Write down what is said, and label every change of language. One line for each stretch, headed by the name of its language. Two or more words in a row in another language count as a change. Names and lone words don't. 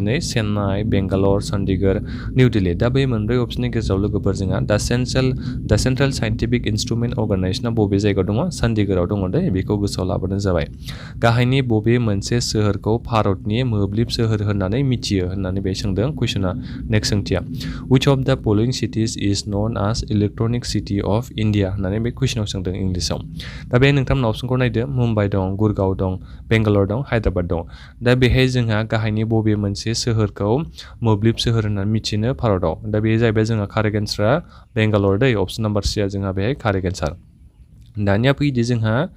Bodo: नै चेन्नाइ बेंगालर चन्डीगढ़ निउ दिल्ली दा बे मोनब्रै अपसननि गेजेराव लोगोफोर जोंहा दा सेन्ट्रेल साइन्टिफिक इन्स्ट्रुमेन्ट अर्गेनाइजेसना बबे जायगायाव दङ चन्डीगढ़आव दङ दे बेखौ गोसोआव लाबोनो जाबाय गाहायनि बबे मोनसे सोहोरखौ भारतनि मोब्लिब सोहोर होननानै मिथियो होननानै बे सोंदों कुइसना नेक्स्ट सोंथिया
English: which of the following cities is known as electronic city of India
Bodo: होननानै बे कुइसनाव सोंदों इंलिसाव दा बे नोंथांमोना अपसनखौ नायदो मुम्बाइ दं गुरगाव दं बेंगालर दं हायद्राबाद दं दा बेहाय जोंहा गाहायनि बबे मोनसे सोहोरखौ मोब्लिब सोहोर होननानै मिथिनो भारताव दा बे जाहैबाय जोंहा
English: correct answer
Bodo: बेंगालर दै
English: option number
Bodo: सिया जोंहा बेहाय
English: correct answer
Bodo: दानिया फैदो जोंहा